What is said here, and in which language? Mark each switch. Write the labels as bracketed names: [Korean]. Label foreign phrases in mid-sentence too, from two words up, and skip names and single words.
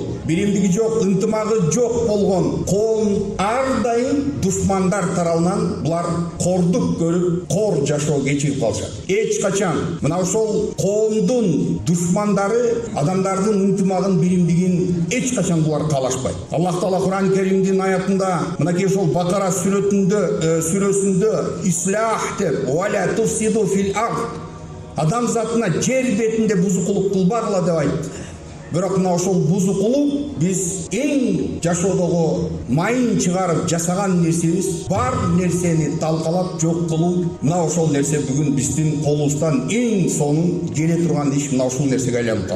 [Kyrgyz] Биримдиги жок, ынтымагы жок болгон коом ар дайым душмандар тарабынан булар кордук көрүп, кор жашоо кечирип калышат. Эч качан мына ошол коомдун душмандары адамдардын ынтымагын, биримдигин эч качан булар каалашпайт. Аллах Таала Кур'ан Каримдин аятында мынакей ошол Бакара сүрөсүндө ислах деп [Arabic] "ولا تفسدوا في الأرض", [Kyrgyz] адамзатына жер бетинде бузукулук кылбагыла деп айтты. Бирок мына ошол бузукулук биз эң жашоодогу майын чыгарып жасаган нерсебиз, бар нерсени талкалап жок кылуу, мына ошол нерсе бүгүн биздин колубуздан эң сонун келе турган иш мына ушул нерсеге айланып калды.